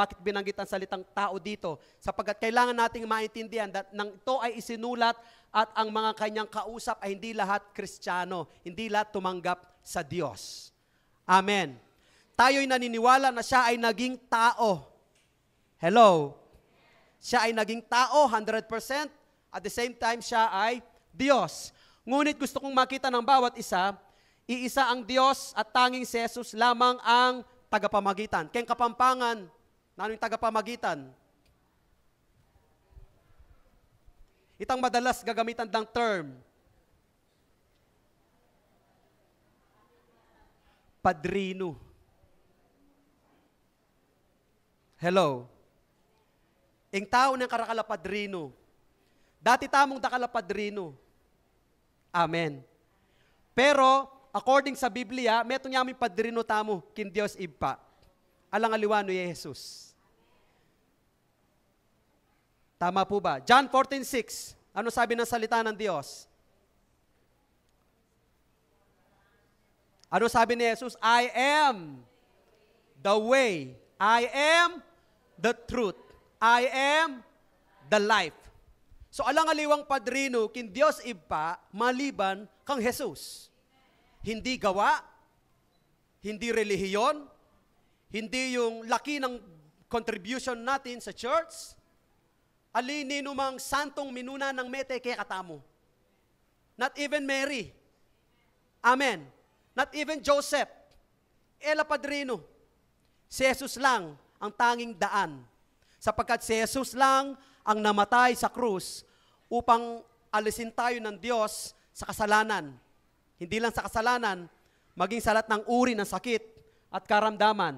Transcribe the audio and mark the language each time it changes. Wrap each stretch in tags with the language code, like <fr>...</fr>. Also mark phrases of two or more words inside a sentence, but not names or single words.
<tl>Bakit binanggit ang salitang tao dito? Sapagkat kailangan nating maintindihan</tl> <en>that nang</en> <tl>ito ay isinulat at ang mga kanyang kausap ay hindi lahat Kristiyano, hindi lahat tumanggap sa Diyos. Amen. Tayo'y naniniwala na siya ay naging tao. Hello? Siya ay naging tao 100%.</tl> <en>At the same time,</en> <tl>siya ay Diyos. Ngunit gusto kong makita ng bawat isa, iisa ang Diyos at tanging si Jesus lamang ang tagapamagitan. Kaya Kapampangan, ano yung tagapamagitan?</tl> <pam>Itang madalas gagamitan ng term, padrino.</pam> <en>Hello.</en> <pam>Ing tao ng karakala padrino. Dati tamong dakala padrino.</pam> <tl>Amen. Pero, according sa Biblia,</tl> <pam>metong yamin padrino tamo, kin Dios ibpa. Alang aliwano ni Jesus.</pam> <tl>Tama po ba?</tl> <en>John 14:6.</en> <tl>Ano sabi ng salita ng Diyos? Ano sabi ni Jesus?</tl> <en>I am the way. I am the truth. I am the life.</en> <pam>So alang aliwang padrino, kin Dios ibpa,</pam> <tl>maliban kang Jesus. Hindi gawa, hindi relihiyon, hindi yung laki ng</tl> <en>contribution natin</en> <tl>sa church,</tl> <pam>alinin numang santong minuna ng mete kaya katamo.</pam> <en>Not even Mary. Amen. Not even Joseph.</en> <pam>Ela padrino.</pam> <tl>Si Jesus lang ang tanging daan. Sapagkat si Jesus lang ang namatay sa krus upang alisin tayo ng Diyos sa kasalanan. Hindi lang sa kasalanan, maging sa lahat ng uri ng sakit at karamdaman.</tl>